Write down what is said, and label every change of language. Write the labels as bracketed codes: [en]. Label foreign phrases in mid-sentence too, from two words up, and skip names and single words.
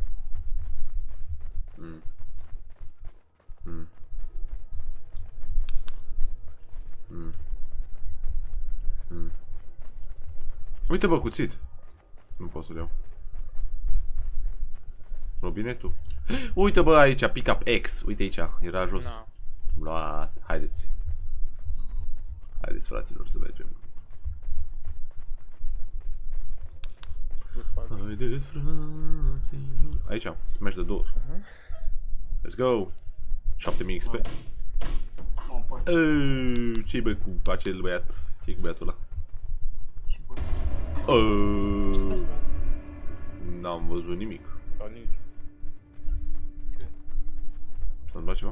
[ro] Uite bă, cuțit. Nu pot să-l iau. Robinetul. Uite bă aici, [en] pick up X. [ro] Uite aici, era jos. Na. Luat. Haideți. Haideți fraților să mergem. Haideți fraților. Aici, [en] smash the door. Let's go. 7000 XP. [ro] Ce-i bă cu acel băiat? Ce-i cu băiatul ăla? N-am văzut nimic. Da, nici. S-a întâmplat ceva?